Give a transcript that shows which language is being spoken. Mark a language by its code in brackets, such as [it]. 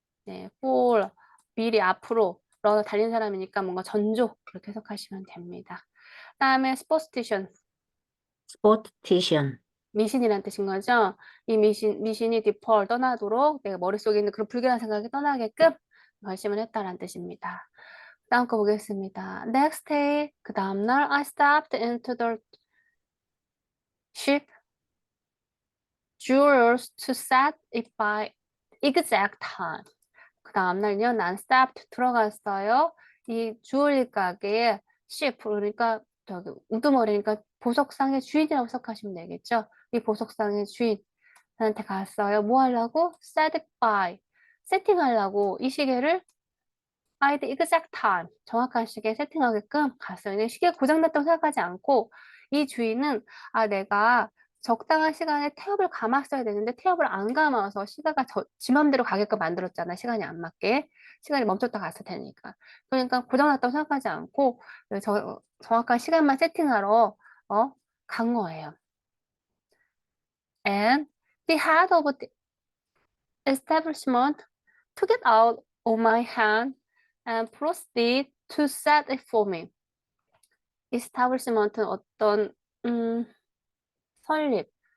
[ko] 네, for 미리 앞으로 runner 달린 사람이니까 뭔가 전조 그렇게 해석하시면 됩니다. 다음에 superstition [en] sportician. [ko] 미신이란 뜻인 거죠. 이 미신이 디펄 떠나도록 내가 머릿속에 있는 그런 불길한 생각이 떠나게끔 결심을 했다라는 뜻입니다. 다음 거 보겠습니다. [en] Next day, [ko] 그 다음날 [en] I stepped into the ship jewelers to set it by exact time. [ko] 그 다음날요, 난 stepped 들어갔어요. 이 주얼리 가게에 ship 그러니까 저기 우두머리니까 보석상의 주인이라고 생각하시면 되겠죠. 이 보석상의 주인한테 갔어요. 뭐 하려고? [en] set it by [ko] 세팅하려고 이 시계를 [en] by the exact time [ko] 정확한 시계에 세팅하게끔 갔어요. 근데 시계 고장났다고 생각하지 않고 이 주인은 내가 적당한 시간에 태엽을 감았어야 되는데 태엽을 안 감아서 시계가 지 맘대로 가게끔 만들었잖아. 시간이 안 맞게. 시간이 멈췄다 갔을 테니까. 그러니까 고장났다고 생각하지 않고 정확한 시간만 세팅하러 간 거예요. [en] And the head of the establishment took it out of my hand and proceeded to set it for me. [ko] establishment는 어떤 설립.